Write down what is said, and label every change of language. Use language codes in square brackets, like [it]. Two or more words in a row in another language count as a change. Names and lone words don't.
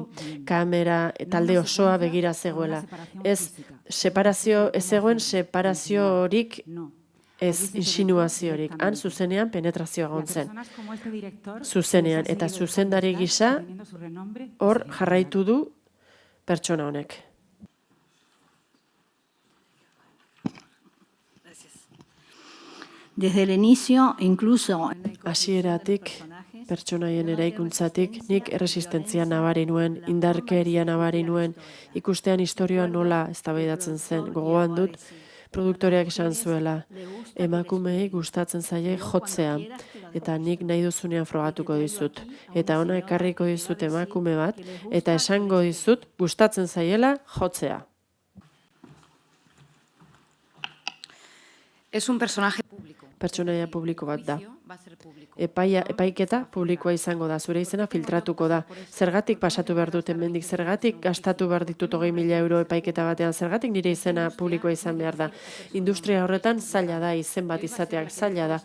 [eu] Kamera talde osoa begira zegoela. Ez zegoen separaziorik, ez insinuaziorik. Han zuzenean penetrazioa egon zen. Zuzenean eta zuzendari gisa hor jarraitu du pertsona honek. [es] Desde el inicio, incluso... [eu] Hasieratik, pertsonaien eraikuntzatik, nik erresistentzia nabari nuen, indarkeria nabari nuen, ikustean historioa nola eztabaidatzen zen. Gogoan dut, produktoreak esan zuela, emakumeei gustatzen zaie jotzea, eta nik nahi duzunean frogatuko dizut. Eta ona ekarriko dizut emakume bat, eta esango dizut gustatzen zaiela jotzea. [es] Es un personaje público. [eu] Pertsonaia publiko bat da. Epaiketa publikoa izango da, zure izena filtratuko da. Zergatik pasatu behar dut hemendik, zergatik gastatu behar ditut 20.000 euro epaiketa batean, zergatik nire izena publikoa izan behar da. Industria horretan zaila da, izen bat izateak zaila da.